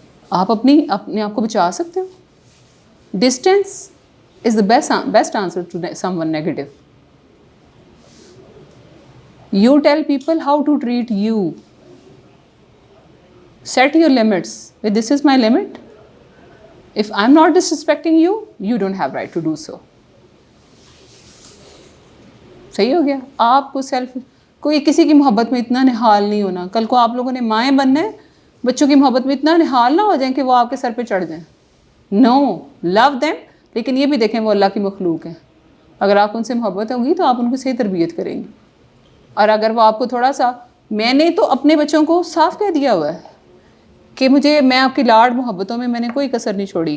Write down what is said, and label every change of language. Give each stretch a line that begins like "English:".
Urdu: آپ اپنے آپ کو بچا سکتے ہو.
English: Distance is the best answer to some negative. You tell people how to treat you. Set your limits. This is my limit. If I'm not disrespecting you, you don't have right to do so.
Urdu: صحیح ہو گیا. آپ کو کوئی کسی کی محبت میں اتنا نہال نہیں ہونا. کل کو آپ لوگوں نے مائیں بننا ہے, بچوں کی محبت میں اتنا نہال نہ ہو جائیں کہ وہ آپ کے سر پہ چڑھ جائیں. نو,
English: love them,
Urdu: لیکن یہ بھی دیکھیں وہ اللہ کی مخلوق ہیں. اگر آپ ان سے محبت ہوگی تو آپ ان کو صحیح تربیت کریں گے. اور اگر وہ آپ کو تھوڑا سا, میں نے تو اپنے بچوں کو صاف کہہ دیا ہوا ہے کہ میں آپ کی لاڈ محبتوں میں نے کوئی کسر نہیں چھوڑی.